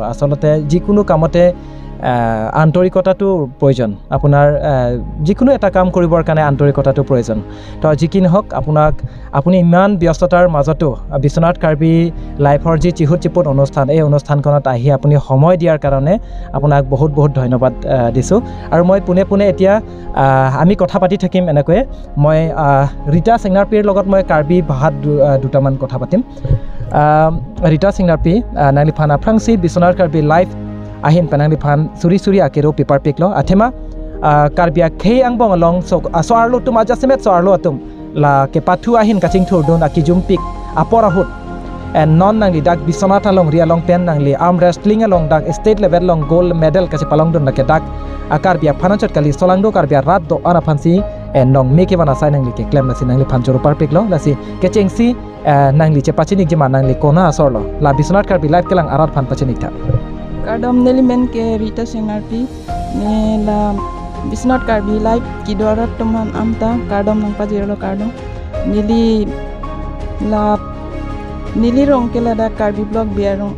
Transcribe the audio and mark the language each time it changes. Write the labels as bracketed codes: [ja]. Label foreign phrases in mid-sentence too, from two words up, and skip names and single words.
[as] ক'ব লাগিব আচলতে যিকোনো কামতে আন্তৰিকতাটো প্ৰয়োজন আপোনাৰ যিকোনো এটা কাম কৰিবৰ কাৰণে আন্তৰিকতাটো প্ৰয়োজন তো যি কি নহওক আপুনি ইমান ব্যস্ততাৰ মাজতো বিশ্বনাথ কাৰ্বি লাইফৰ যি চিহুত-চিপুত অনুষ্ঠান এই অনুষ্ঠানখনত আহি আপুনি সময় দিয়াৰ কাৰণে আপোনাক বহুত বহুত ধন্যবাদ দিছোঁ আৰু মই পোনে এতিয়া আমি কথা পাতি থাকিম এনেকৈয়ে মই ৰীতা চেংনাৰ্পিৰ লগত মই কাৰ্বি ভাষাত দুটামান কথা পাতিম [mjw] Rita Sengnarpi nangliphan aprangsi Biswanath Karbi live ahin panangliphan suri akero pipar piklo athema karbia khei angbong along so arlo tum ajasemet so arlo atum la ke pathu ahin kaching thurdun akijum pik aporahut and non nangli dak Biswanath along ria long pen nangli [en] arm wrestling [mjw] along dak [en] state level [mjw] long [en] gold medal [mjw] kache palong dun ke dak karbia phanachot kali solangdo karbia rat do ana phansi and nong meke bana sai nangli ke claim lasi nangli phanjoro par piklo lasi ke chengsi nangli che pachinik jima nangli kona asorlo la Biswanath Karbi live kelang arat phan pachinik tha Kardom nelimen ke Rita Sengnarpi ne la Biswanath Karbi live kidorat toman amta kardom nang pajiro kardom nili rong ke la da Karbi blog biarong